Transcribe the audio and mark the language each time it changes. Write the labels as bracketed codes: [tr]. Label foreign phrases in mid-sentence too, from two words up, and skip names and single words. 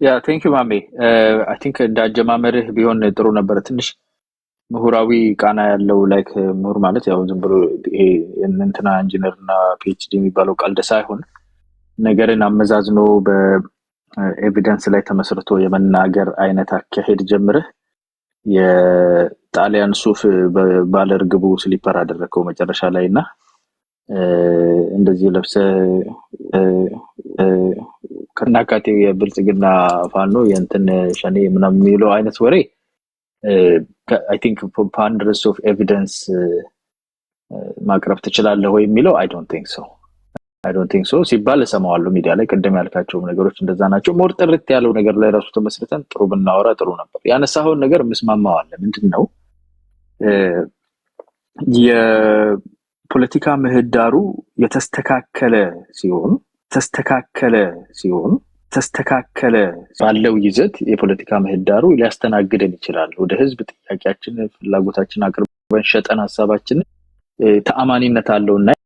[am] ያ [en] thank you [am] ማሜ [en] I think [am] እንዳጀማመርህ ቢሆን ጥሩ ነበር ትንሽ ምሁራዊ ቃና ያለው ላይክ ምሁር ማለት ያው ዝም ብሎ ይሄ እንትና ኢንጂነርና ፒኤችዲ የሚባለው ቀልድ ሳይሆን ነገርን አመዛዝኖ በኤቪደንስ ላይ ተመስርቶ የመናገር አይነት አካሄድ ጀምረህ የጣሊያን ሱፍ ባለርግቡ ስሊፐር አደረከው መጨረሻ ላይና እንደዚህ ለብሰ ከናካቴው የብልጽግና ፋኖ የእንትን ሸኔ ምናምን የሚለው አይነት ወሬ [en] I think preponderance of evidence [am] ማቅረብ ትችላለህ ወይ የሚለው [en] I don't think so [am] ሲባል ሰማዋለሁ ሚዲያ ላይ ቀደም ያልካቸው ነገሮች እንደዛ ናቸው ሞር ጥርት ያለው ነገር ላይ ራሱ ተመስርተን ጥሩ ብናወራ ጥሩ ነበር ያነሳው ነገር መስማማው አለ ምንድነው የፖለቲካ ምህዳሩ የተስተካከለ ባለው ይዘት የፖለቲካ ምህዳሩ ሊያስተናግደን ይችላል ወደ ህዝብ ጥያቄያችን ፍላጎታችን አቅርበን ሸጠን ሐሳባችን ተአማኒነት አለውና